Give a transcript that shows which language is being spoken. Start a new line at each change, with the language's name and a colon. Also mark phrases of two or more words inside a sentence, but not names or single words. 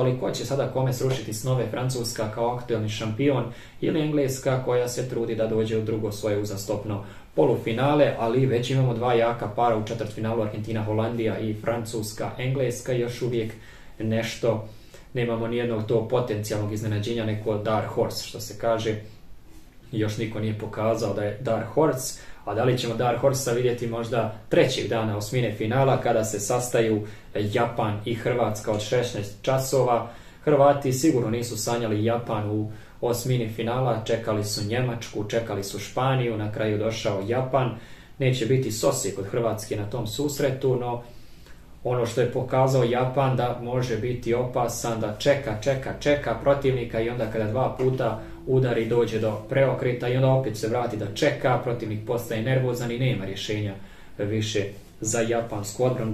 Bosnian: Ali ko će sada kome srušiti snove, Francuska kao aktualni šampion ili Engleska koja se trudi da dođe u drugo svoje uzastopno polufinale, ali već imamo 2 jaka para u četvrtfinalu, Argentina, Holandija i Francuska, Engleska. Još uvijek nešto nemamo nijednog tog potencijalnog iznenađenja, neko
English: dark horse
Bosnian: što se kaže. Još niko nije pokazao da je
English: dark horse,
Bosnian: a da li ćemo
English: dark horse
Bosnian: vidjeti možda trećeg dana osmine finala kada se sastaju Japan i Hrvatska od 16 časova. Hrvati sigurno nisu sanjali Japan u osmini finala, čekali su Njemačku, čekali su Španiju, na kraju došao Japan. Neće biti Sosijek od Hrvatske na tom susretu, no ono što je pokazao Japan da može biti opasan, da čeka protivnika i onda kada dva puta udari dođe do preokreta i onda opet se vrati da čeka, protivnik postaje nervozan i nema rješenja više za japansku odbranu.